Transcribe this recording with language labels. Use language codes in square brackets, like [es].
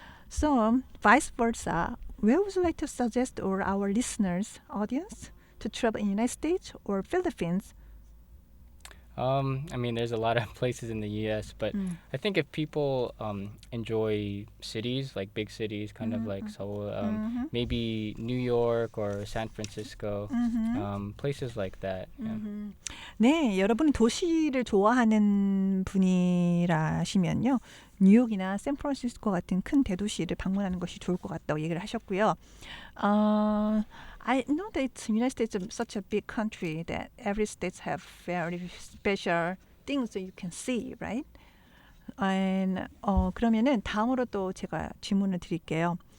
[en] So, vice versa, where would you like to suggest or our listeners, audience, to travel in United States or Philippines? I mean, there's a lot of places in the U.S., but I think if people enjoy cities, like big cities, kind of like Seoul, maybe New York or San Francisco, places like that. Yeah. [ko] 네, 여러분이 도시를 좋아하는 분이라시면요. 뉴욕이나 샌프란시스코 같은 큰 대도시를 방문하는 것이 좋을 것 같다고 얘기를 하셨고요. [en] I know that United States is such a big country that every state have very special things that you can see, right? [ko] And 그러면은 다음으로 또 제가 질문을 드릴게요.